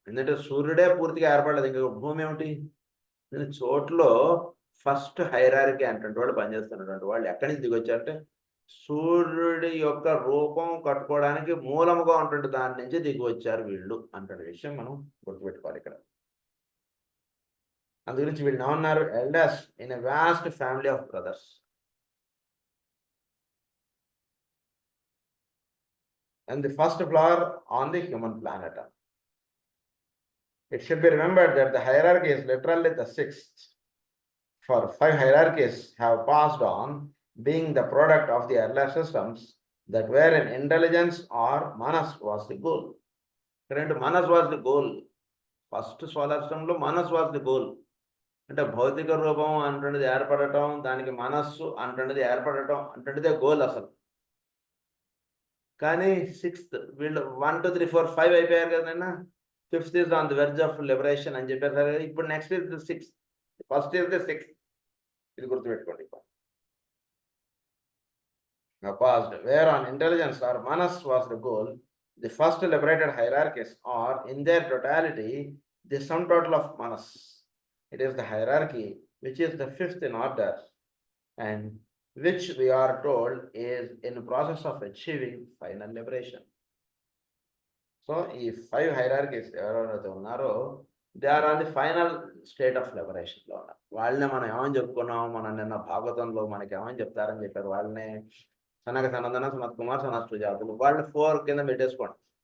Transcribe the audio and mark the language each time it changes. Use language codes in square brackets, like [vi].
[te] ఎందుకంటే సూర్యుడే పూర్తిగా ఏర్పడలేదు, ఇంకా భూమి ఏమిటి? చోటులో ఫస్ట్ హైరార్కీ అనేటువంటి వాళ్ళు పనిచేస్తున్నటువంటి వాళ్ళు ఎక్కడి నుంచి దిగి వచ్చారంటే సూర్యుడి యొక్క రూపం కట్టుకోవడానికి మూలముగా ఉన్నటువంటి దాని నుంచి దిగి వచ్చారు వీళ్ళు అంటే విషయం మనం గుర్తుపెట్టుకోవాలి ఇక్కడ. అందు గురించి వీళ్ళు ఏమన్నారు? [en] Elders in a vast family of brothers. And the first flower on the human planet. It should be remembered that the hierarchy is literally the sixth. For 5 hierarchies have passed on, being the product of the earlier systems that were in intelligence or manas was the goal. Manas was the goal. First solar system lo manas was the goal. [te] అంటే భౌతిక రూపం అంటున్నది ఏర్పడటం, దానికి మనస్సు అంటున్నది ఏర్పడటం అంటున్నదే goal అసలు. కానీ 6th వీళ్ళు 1, 2, 3, 4, 5 అయిపోయారు కదన్నా. [en] 5th is on the verge of liberation [te] అని చెప్పారు. ఇప్పుడు [en] Next is the 6th. First is the 6th. [te] ఇది గుర్తుపెట్టుకోండి. [en] passed, where on intelligence or manas was the goal, the first liberated hierarchies are, in their totality, the sum total of manas. It is the hierarchy which is the fifth in order, and which we are told is in the process of achieving final liberation. So, [te] ఈ 5 hierarchies ఎవరెవరైతే ఉన్నారో [en] They are on the final state of లిబరేషన్లో ఉన్నారు. [te] వాళ్ళనే మనం ఏమని చెప్పుకున్నాం, మనం నిన్న భాగవతంలో మనకి ఏమని చెప్తారని చెప్పారు, వాళ్ళనే సనక సనందన సనత్ కుమార్ సనత్ సుజాతులు, వాళ్ళు 4 కింద పెట్టేసుకోండి.